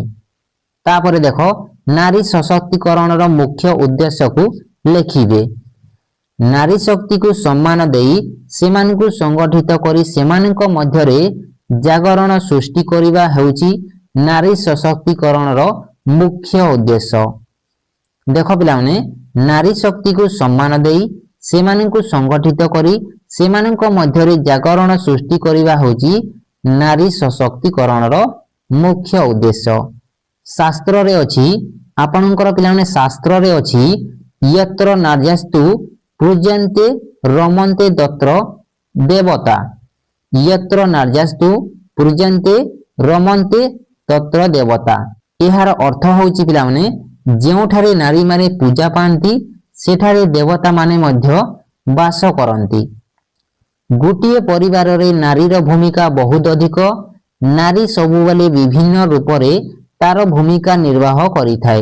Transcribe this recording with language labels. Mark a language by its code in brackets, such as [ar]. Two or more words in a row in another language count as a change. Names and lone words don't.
[or] ତାପରେ ଦେଖ ନାରୀ ସଶକ୍ତିକରଣର ମୁଖ୍ୟ ଉଦ୍ଦେଶ୍ୟ କୁ ଲେଖିବେ। ନାରୀ ଶକ୍ତି କୁ ସମ୍ମାନ ଦେଇ ସେମାନଙ୍କୁ ସଂଗଠିତ କରି ସେମାନଙ୍କ ମଧ୍ୟରେ ଜାଗରଣ ସୃଷ୍ଟି କରିବା ହେଉଛି ନାରୀ ସଶକ୍ତିକରଣର ମୁଖ୍ୟ ଉଦ୍ଦେଶ୍ୟ। ଦେଖ ପିଲାମାନେ ନାରୀ ଶକ୍ତି କୁ ସମ୍ମାନ ଦେଇ ସେମାନଙ୍କୁ ସଂଗଠିତ କରି ସେମାନଙ୍କ ମଧ୍ୟରେ ଜାଗରଣ ସୃଷ୍ଟି କରିବା ହେଉଛି ନାରୀ ସଶକ୍ତିକରଣର ମୁଖ୍ୟ ଉଦ୍ଦେଶ୍ୟ। ଶାସ୍ତ୍ର ରେ ଅଛି ଆପଣଙ୍କର ପିଲାମାନେ ଶାସ୍ତ୍ର ରେ ଅଛି [sa] यत्र नार्यस्तु पूज्यन्ते रमन्ते तत्र देवता। यत्र नार्यस्तु पूज्यन्ते रमन्ते तत्र देवता। [or] ଏହାର ଅର୍ଥ ହେଉଛି ପିଲାମାନେ ଯେଉଁଠାରେ ନାରୀ ମାନେ ପୂଜା ପାଆନ୍ତି ସେଠାରେ ଦେବତା ମାନେ ମଧ୍ୟ ବାସ କରନ୍ତି। ଗୋଟିଏ ପରିବାର ରେ ନାରୀର ଭୂମିକା ବହୁତ ଅଧିକ। ନାରୀ ସବୁବେଳେ ବିଭିନ୍ନ ରୂପ ରେ ତା'ର ଭୂମିକା ନିର୍ବାହ କରି ଥାଏ।